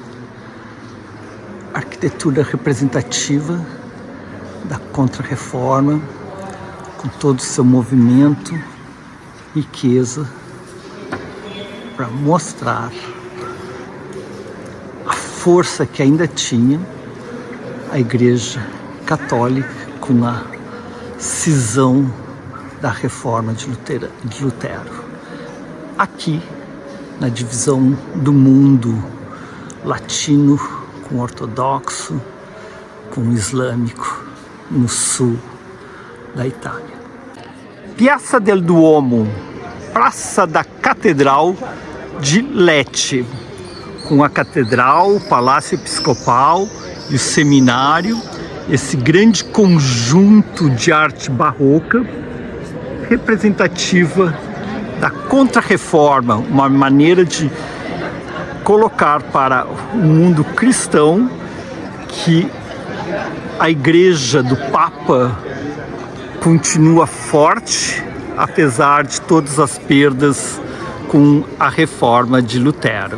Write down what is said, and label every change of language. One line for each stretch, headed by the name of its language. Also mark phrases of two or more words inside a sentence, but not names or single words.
Portuguese: Arquitetura representativa da Contra-Reforma, com todo o seu movimento, riqueza, para mostrar a força que ainda tinha a Igreja Católica com a cisão da Reforma de Lutero. Aqui, na divisão do mundo latino com ortodoxo, com islâmico, no sul da Itália. Piazza del Duomo, Praça da Catedral de Lecce, com a catedral, o Palácio Episcopal e o seminário, esse grande conjunto de arte barroca representativa da Contra-Reforma, uma maneira de colocar para o mundo cristão que a Igreja do Papa continua forte, apesar de todas as perdas com a Reforma de Lutero.